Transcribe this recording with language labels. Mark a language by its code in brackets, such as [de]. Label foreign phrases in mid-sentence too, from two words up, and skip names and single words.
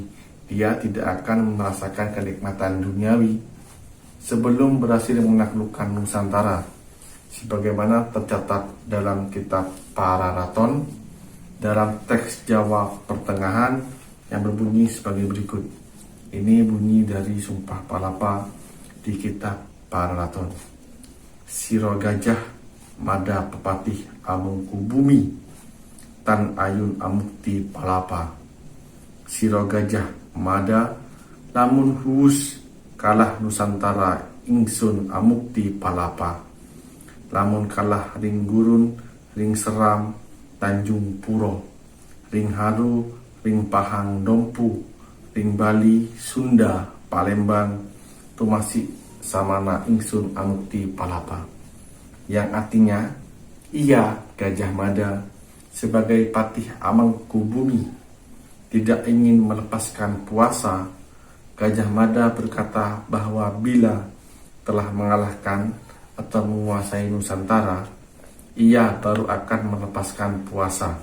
[id] Dia tidak akan merasakan kenikmatan duniawi sebelum berhasil menaklukkan Nusantara, sebagaimana tercatat dalam kitab Para Raton dalam teks Jawa Pertengahan yang berbunyi sebagai berikut. Ini bunyi dari Sumpah Palapa di kitab Para Raton. [kaw] Siro Gajah Mada Pepatih Amangkubumi Tan Ayun Amukti Palapa. Siro Gajah Mada lamun huus kalah Nusantara ingsun amukti palapa. Lamun kalah ring gurun, ring seram, Tanjung Puro, ring haru, ring pahang dompu, ring Bali, Sunda, Palembang, tumasik samana ingsun amukti palapa. [id] Yang artinya, ia Gajah Mada sebagai Patih Amangkubumi tidak ingin melepaskan puasa. Gajah Mada berkata bahwa bila telah mengalahkan atau menguasai Nusantara, ia baru akan melepaskan puasa.